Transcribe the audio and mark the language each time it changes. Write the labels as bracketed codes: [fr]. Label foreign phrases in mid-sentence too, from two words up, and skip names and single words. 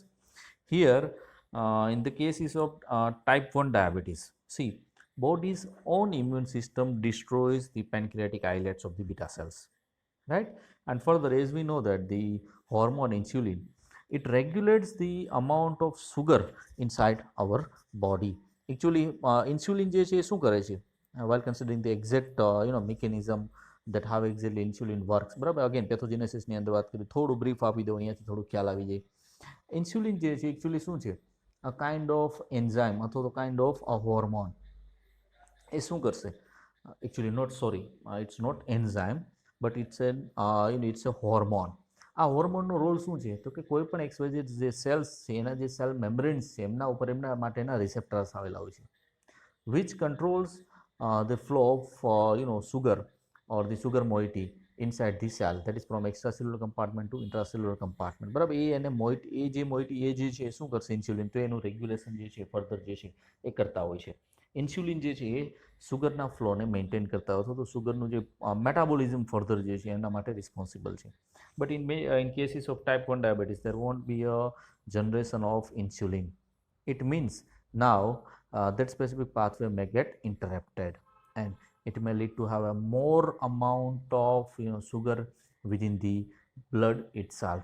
[en] Here in the cases of type 1 diabetes, see, body's own immune system destroys the pancreatic islets of the beta cells, right? And further, as we know that the hormone insulin, it regulates the amount of sugar inside our body. Actually insulin [gu] જે છે એ શું કરે છે, [en] while considering the exact mechanism that how exactly insulin works, [gu] બરાબર, [en] again pathogenesis [gu] ની અંદર વાત કરી, થોડું બ્રીફ આપી દઉં અહીંયાથી થોડું ખ્યાલ આવી જાય. ઇન્સ્યુલિન જે છે એકચ્યુઅલી શું છે, [en] a kind of enzyme [gu] અથવા તો [en] kind of a hormone. [gu] એ શું કરશે, [en] actually not, sorry, it's not enzyme, but it's an it's a hormone. [gu] આ હોર્મોનનો રોલ શું છે તો કે કોઈ પણ એક્સવાઇઝેડ જે સેલ્સ છે એના જે [en] cell membranes [gu] છે એમના ઉપર એમના માટેના રિસેપ્ટર્સ આવેલા હોય છે, [en] which controls the flow of sugar or the sugar moiety inside the cell, that is from extracellular compartment to intracellular compartment, [gu] બરાબર. એ એને મોઇટી, એ જે મોઇટી એ જે છે શું કરશે ઇન્સ્યુલિન, તો એનું રેગ્યુલેશન જે છે ફર્ધર જે છે એ કરતા હોય છે. ઇન્સ્યુલિન જે છે એ સુગરના ફ્લોને મેન્ટેન કરતા હોય તો સુગરનું જે મેટાબોલિઝમ ફર્ધર જે છે એના માટે રિસ્પોન્સિબલ છે. બટ [en] in cases of type 1 diabetes there won't be a generation of insulin. It means now that specific pathway may get interrupted and it may lead to have a more amount of sugar within the blood itself.